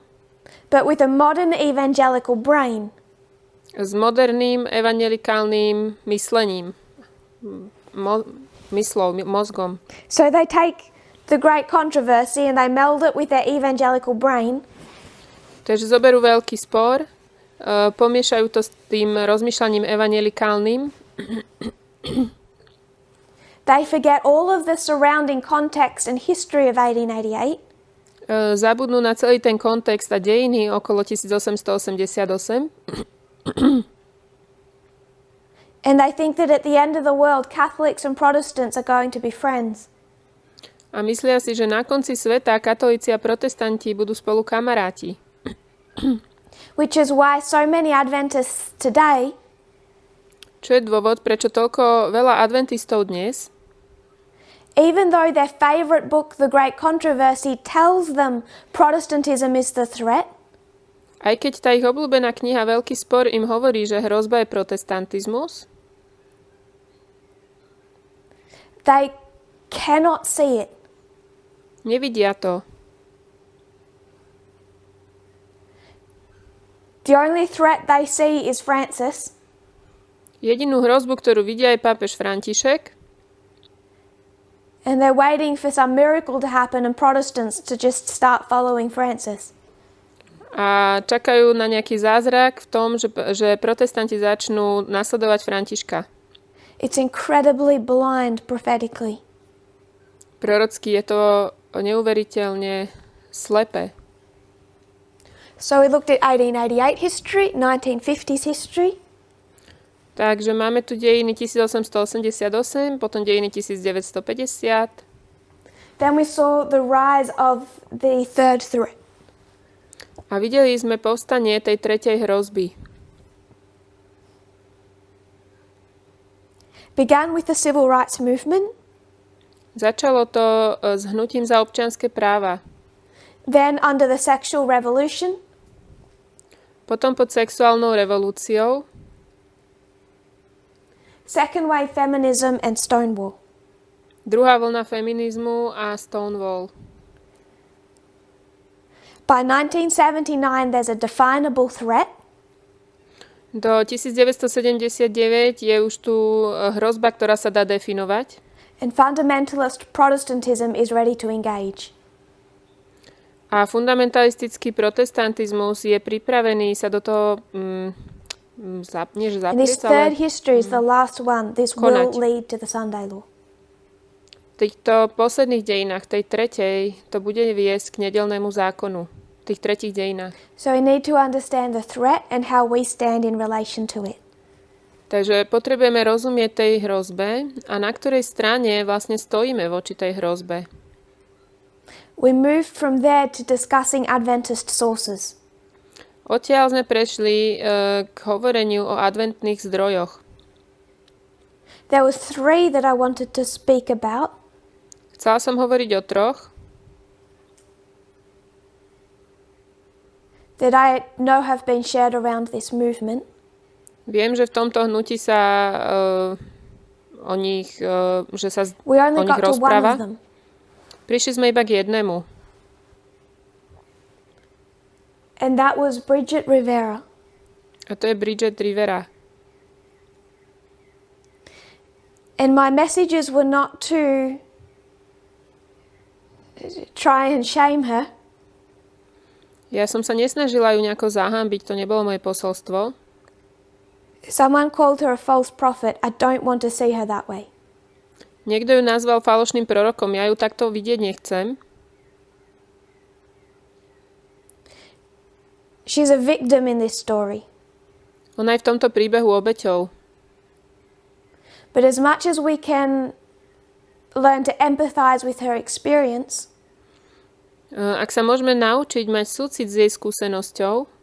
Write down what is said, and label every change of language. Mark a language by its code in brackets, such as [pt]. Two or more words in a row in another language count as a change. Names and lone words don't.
[en] but with a modern evangelical brain. [sk] s moderným evanjelikálnym myslením, mozgom. [en] So they take the great controversy and they meld it with their evangelical brain. [sk] Takže zoberú veľký spor, pomiešajú to s tým rozmýšľaním evanjelikálnym. [en] They forget all of the surrounding context and history of 1888. [sk] Zabudnú na celý ten kontext a dejiny okolo 1888. [en] And they think that at the end of the world, Catholics and Protestants are going to be friends. [sk] A myslia si, že na konci sveta katolíci a protestanti budú spolu kamaráti. [en] Which is why so many Adventists today [sk] Čo je dôvod, prečo toľko veľa adventistov dnes, [en] even though their favorite book, The Great Controversy, tells them Protestantism is the threat, [sk] aj keď tá ich obľúbená kniha Veľký spor im hovorí, že hrozba je protestantizmus, [en] they cannot see it. [sk] nevidia to. [en] The only threat they see is Francis, [sk] Jedinú hrozbu, ktorú vidia, je pápež František [en] and they're waiting for some miracle to happen and Protestants to just start following Francis. [sk] a čakajú na nejaký zázrak v tom, že protestanti začnú nasledovať Františka. [en] It's incredibly blind prophetically. [sk] Prorocky je to neuveriteľne slepé. [en] So we looked at 1888 history, 1950s history. [sk] Takže máme tu dejiny 1888, potom dejiny 1950. [en] Then we saw the rise of the third threat. [sk] A videli sme povstanie tej tretej hrozby. [en] Began with the civil rights movement, [sk] Začalo to s hnutím za občianske práva. [en] then under the sexual revolution, [sk] Potom pod sexuálnou revolúciou, [en] second wave feminism and Stonewall. [sk] druhá vlna feminizmu a Stonewall. [en] By 1979 there's a definable threat, [sk] Do 1979 je už tu hrozba, ktorá sa dá definovať. [en] and fundamentalist Protestantism is ready to engage. [sk] A fundamentalistický protestantizmus je pripravený sa do toho [en] And this [sk] zapliesť, [en] third [sk] ale [en] history is the last one. This will [sk] konať. [en] lead to the Sunday law. [sk] v týchto posledných dejinách, tej tretej, to bude viesť k nedeľnému zákonu. V tých tretích dejinách. [en] So we need to understand the threat and how we stand in relation to it. [sk] Takže potrebujeme rozumieť tej hrozbe a na ktorej strane vlastne stojíme voči tej hrozbe. [en] We moved from there to discussing Adventist sources. [sk] Odtiaľ sme prešli k hovoreniu o adventných zdrojoch. [en] There was three that I wanted to speak about. [sk] Chcela som hovoriť o troch, [en] that I know have been shared around this movement. [sk] Viem, že v tomto hnutí sa o nich, že sa [en] We [sk] o [en] only [sk] nich [en] got to one of [sk] rozpráva. [en] them. [sk] Prišli sme iba k jednému. [en] And that was Bridget Rivera. [sk] A to je Bridget Rivera. [en] And my messages were not to try and shame her. [sk] Ja som sa nesnažila ju nejako zahambiť, to nebolo moje posolstvo. [en] Someone called her a false prophet. I don't want to see her that way. [sk] Niekto ju nazval falošným prorokom, ja ju takto vidieť nechcem. [en] She's a victim in this story. [sk] Ona je v tomto príbehu obeťou. [en] But as much as we can learn to empathize with her experience, [sk] Ak sa môžeme naučiť mať súcit s jej skúsenosťou,